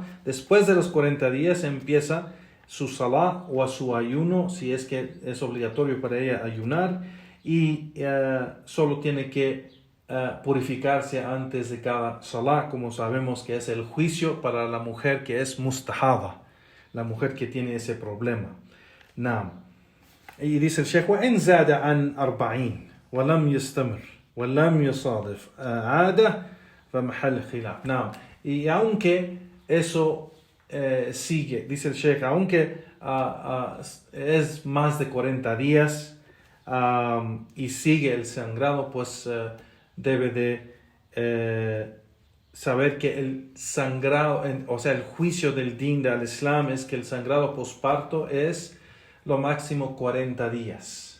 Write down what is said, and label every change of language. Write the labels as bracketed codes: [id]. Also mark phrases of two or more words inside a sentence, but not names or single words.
[es] Después de los 40 días empieza su salah o a su ayuno, si es que es obligatorio para ella ayunar, y solo tiene que purificarse antes de cada salah, como sabemos que es el juicio para la mujer que es mustahada, la mujer que tiene ese problema. [ar] Naam. [es] Y dice el Sheikh, [ar] وإن زاد عن 40 ولم يستمر ولم يصادف عادة فمحل خلاف. Naam. [es] Y aunque eso sigue, dice el Sheikh, aunque es más de 40 días y sigue el sangrado, pues debe de saber que el sangrado, o sea, el juicio del din del Islam es que el sangrado posparto es lo máximo 40 días.